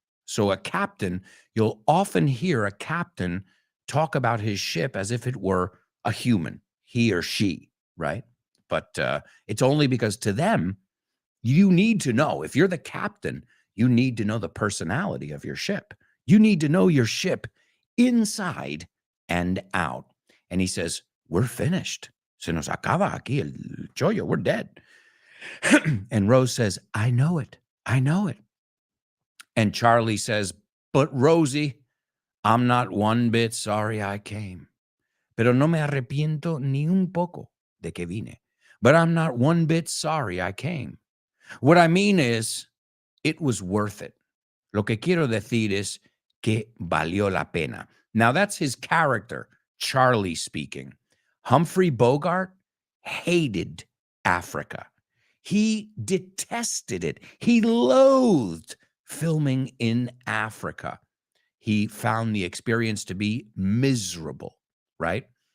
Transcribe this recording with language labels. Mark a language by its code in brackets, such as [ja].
[en] So a captain, you'll often hear a captain talk about his ship as if it were a human, he or she, right? But it's only because to them, you need to know. If you're the captain, you need to know the personality of your ship. You need to know your ship inside and out. And he says, we're finished. [es] Se nos acaba aquí el chollo. [en] We're dead. And Rose says, I know it. I know it. And Charlie says, but Rosie, I'm not one bit sorry I came. [es] Pero no me arrepiento ni un poco de que vine. [en] But I'm not one bit sorry I came. What I mean is, it was worth it. [es] Lo que quiero decir es que valió la pena. [en] Now, that's his character, Charlie speaking. Humphrey Bogart hated Africa. He detested it. He loathed filming in Africa. He found the experience to be miserable, right?